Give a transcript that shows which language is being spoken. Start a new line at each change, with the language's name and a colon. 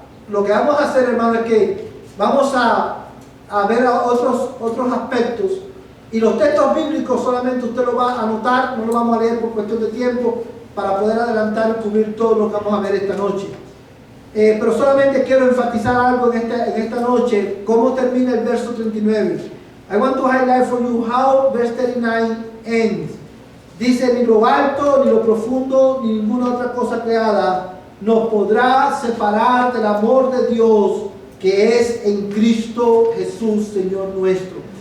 Spanish: Lo que vamos a hacer, hermano, es que vamos a ver otros aspectos, y los textos bíblicos solamente usted lo va a anotar, no lo vamos a leer por cuestión de tiempo, para poder adelantar y cubrir todo lo que vamos a ver esta noche. Pero solamente quiero enfatizar algo en esta noche, cómo termina el verso 39.
English: I want to highlight for you how verse 39 ends.
Spanish: Dice, ni lo alto, ni lo profundo, ni ninguna otra cosa creada nos podrá separar del amor de Dios que es en Cristo Jesús, Señor nuestro.